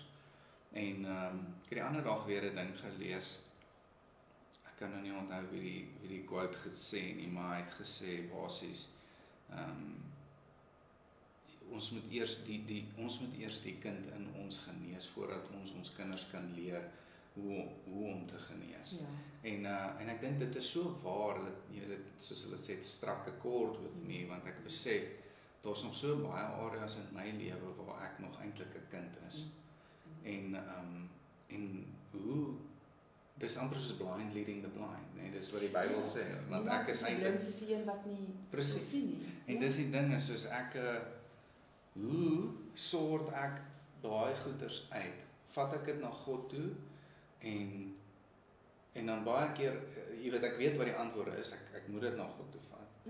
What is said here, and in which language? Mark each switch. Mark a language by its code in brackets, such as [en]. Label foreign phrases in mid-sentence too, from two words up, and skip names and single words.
[af] En ek het die ander dag weer 'n ding gelees, ek kan nou nie onthou wie die quote gesê nie, maar hy het gesê basies, ons moet eers die kind in ons genees voordat ons kinders kan leer hoe om te genees. Ja. En ek dink dit is so waar dat jy weet, soos hulle sê, [en] struck a chord with me, [af] want ek besef daar's nog so baie areas in my lewe waar ek nog eintlik 'n kind is. En hoe dis amper soos [en] blind leading the blind, [af] nee, dis wat die Bybel sê, want ek is eintlik soos die een wat nie sien nie. En dis die ding is soos hoe sort ek daai goeders uit? Vat ek dit na God toe en dan baie keer, jy weet, ek weet wat die antwoord is, ek moet dit na God toe vat.